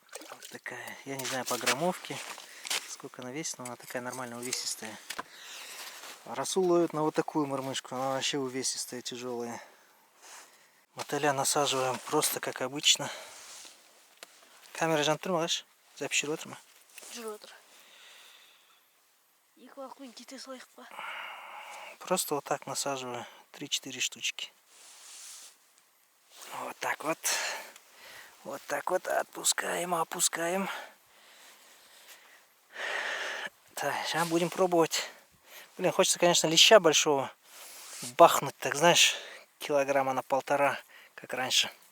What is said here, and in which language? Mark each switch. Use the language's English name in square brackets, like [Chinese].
[Russian] Вот такая, я не знаю по граммовке, сколько она весит, но она такая нормально увесистая. А Расул ловит на вот такую мормышку, она вообще увесистая, тяжелая. Мотыля насаживаем просто как обычно. [Kazakh] Камера жанып тұр ма ағаш? Запись жүріп отыр ма? Жүріп отыр. Екі уақытпен кете салайық па? [Russian] Просто вот так насаживаю 3-4 штучки. Вот так вот. Вот так вот отпускаем, опускаем. Так, сейчас будем пробовать. Блин, хочется, конечно, леща большого бахнуть, так знаешь, килограмма на 1,5, как раньше.